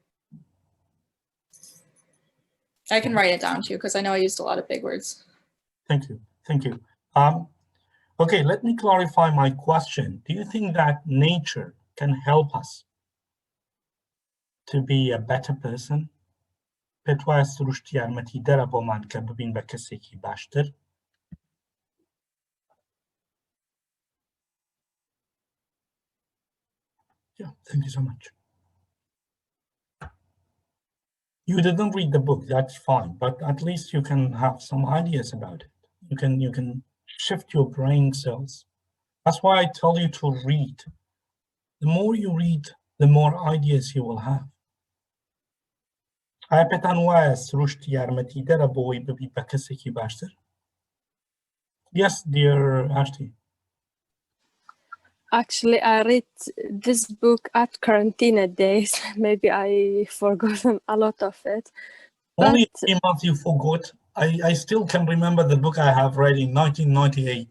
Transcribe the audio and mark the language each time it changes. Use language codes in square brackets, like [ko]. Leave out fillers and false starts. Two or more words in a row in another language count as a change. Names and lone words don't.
[en] I can write it down too, because I know I used a lot of big words. Thank you. Thank you. Okay, let me clarify my question. Do you think that nature can help us to be a better person? [ckb] پێت سروشتی یارمەتی دەرە بۆمان کە ببین بە کەسێکی باشتر؟ [en] Yeah, thank you so much. You didn't read the book, that's fine, but at least you can have some ideas about it. You can shift your brain cells. That's why I tell you to read. The more you read, the more ideas you will have. [ckb] ئایا پێتان وایە سروشتی یارمەتی دەرە بۆی ببی بە کەسێکی باشتر؟ [en] Yes, dear Ashti. Actually, I read this book at quarantine days. Maybe I forgotten a lot of it. Only But 3 months you forgot. I still can remember the book I have read in 1998.